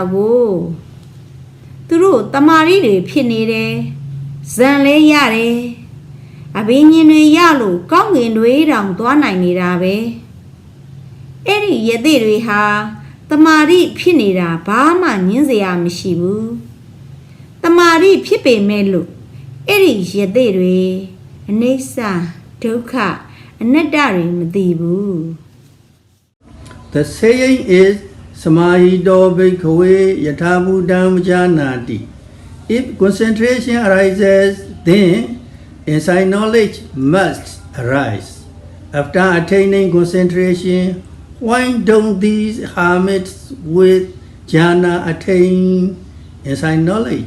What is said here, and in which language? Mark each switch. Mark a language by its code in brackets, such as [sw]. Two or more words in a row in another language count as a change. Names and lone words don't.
[my] ကိုသူတို့တမာရိတွေဖြစ်နေတယ်ဇံလေးရတယ်အဘိညာဉ်တွေရလို့ကောင်းကင်တွေတောင်သွားနိုင်နေတာပဲအဲ့ဒီယသိတွေဟာတမာရိဖြစ်နေတာဘာမှညင်းစရာမရှိဘူးတမာရိဖြစ်ပေမဲ့လို့အဲ့ဒီယသိတွေအနိစ္စဒုက္ခအနတ္တတွေမသိဘူး [en] The saying is [pi] Samādhi bhikkhave yathabhuttam janati. [en] If concentration arises, then insight knowledge must arise. After attaining concentration, why don't these hermits with jhana attain insight knowledge?